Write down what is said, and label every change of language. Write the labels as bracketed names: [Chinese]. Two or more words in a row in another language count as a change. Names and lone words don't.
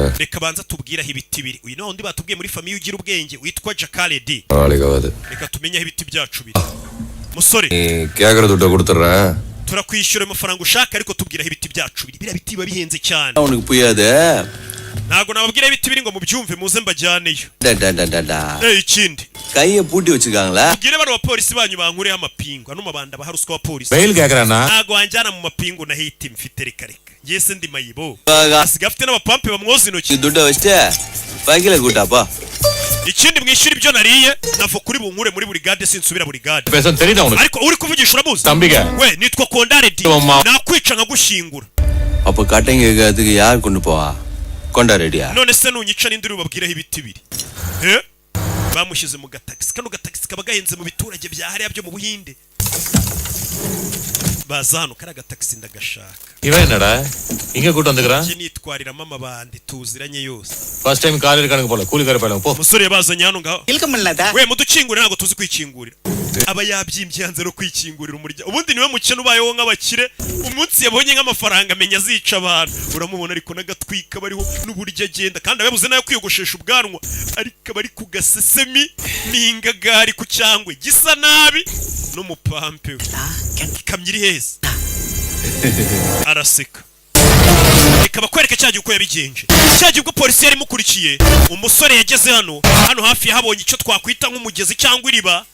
[Kinyarwanda] reka banza tubwire aho ibiti biri uyu naho undi batubwiye muri famiye ugira ubwenge witwa Jakaredi [Tamil] நாளைக்கு ஆகுது [Kinyarwanda] reka tumenye aho ibiti byacu biri musore [Tamil] நீ கேக்குற துட்டை கொடுத்துட்றேன் [Kinyarwanda] turakwishyura amafaranga ushaka ariko tubwira aho ibiti byacu biri biriya biti biba bihenze cyane [Tamil] உனக்கு புரியாது [Kinyarwanda] ntabwo nababwira aho ibiti biri ngo mubyumve muze mbajyaneyo ikindi [Tamil] கைய பூட்டி வச்சிருக்காங்களா [Kinyarwanda] tubwire bano bapolisi banyu bankureho amapingu ano mabanda baha ruswa abapolisi [Tamil] பெயில் கேக்குறானா [Kinyarwanda] ntabwo wanjyana mu mapingu nahita mfite reka reka ngiye se ndi mayibo asigaye afite n'abapampe bamwoza intoki [Tamil] துட்டை வச்சுட்டு பைக்கில கூட்டாப்பா [Kinyarwanda] ikindi mwishyura ibyo nariye nava kuri bunkure muri burigade sinsubira burigade [Tamil] பேச தெரியுதா உனக்கு [Kinyarwanda] ariko uri kuvugisha uramuzi [Tamil] தம்பிங்க [Kinyarwanda] we nitwa Kondaredi Toma. nakwica nkagushyingura [Tamil] அப்ப கட்டைங்க கேக்கிறதுக்கு யார் கொண்டு போவா கொண்டாரெடியா [Kinyarwanda] none se nunyica n'indi rubabwiraho ibiti biri bamushyize mu gatagisi kano gatagisi kaba gahenze mu biturage bya hariya byo mu Buhinde baza hano kari agatagisi ndagashaka [Tamil] இவன் என்னடா இங்க கூட்டு வந்துக்கிறான் [Kinyarwanda] iki nitwariramo amabandi tuziranye yose [English] first time [Tamil] காலையில கணக்கு போல கூலிக்கார பையல போ [Kinyarwanda] umusore yabazanye hano ngaho இல்கமில்லதா we mudukingurira ntabwo tuzi kwikingurira aba yabyimbye yanze no kwikingurira umuryango ubundi niwe mukene ubayeho nk'abakire umunsi yabonye nk'amafaranga amenya azica abantu uramubona ariko n'agatwika bariho n'uburyo agenda kandi ababuze nayo kwiyogoshesha ubwanwa ariko bari ku gasesemi n'ingagari ku cyangwe gisa nabi n'umupampe we ikamyo iri heza araseka reka bakwereke cya gihe uko yabigenje cya gihe ubwo polisi yari imukurikiye umusore yageze hano hafi yahabonye icyo twakwita nk'umugezi cyangwa iriba